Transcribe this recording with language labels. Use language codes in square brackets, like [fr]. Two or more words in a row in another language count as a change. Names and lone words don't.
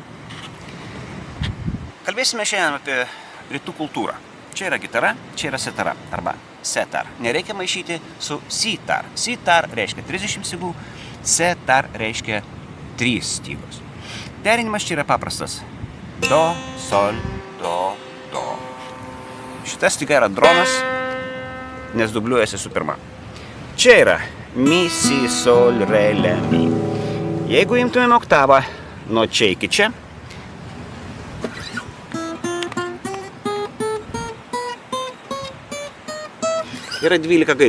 [lt] Kalbėsime šiandien apie rytų kultūrą. Čia yra gitara, čia yra setara arba setar. Nereikia maišyti su sitar. Sitar reiškia 30 stygų, setar reiškia 3 stygos. Derinimas čia yra paprastas. Do, sol, do, do. Šita styga yra dronas, nes dubliuojasi su pirma. Čia yra mi, si, sol, re, le, mi. Jeigu imtumėm oktavą nuo čia iki čia, yra 12 gaidų.